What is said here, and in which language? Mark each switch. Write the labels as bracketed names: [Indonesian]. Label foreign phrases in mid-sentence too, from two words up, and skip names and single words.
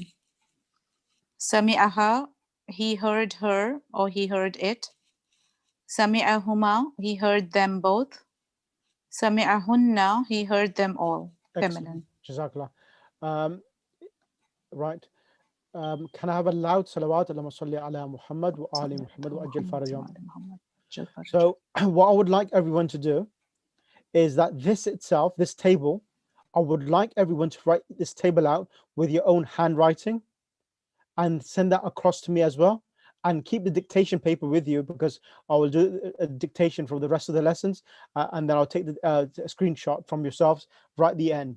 [English] Sami'aha, he heard her or he heard it. Sami'ahuma, he heard them both. Sami'ahunna, he heard them all, feminine. Jazakallah. Right. Can I have a loud salawat [Arabic] اللهم صل على محمد وآل محمد وعجل فرجهم. [English] So what I would like everyone to do is that this itself, this table, I would like everyone to write this table out with your own handwriting and send that across to me as well. And keep the dictation paper with you, because I will do a dictation for the rest of the lessons, and then I'll take the screenshot from yourselves right at the end.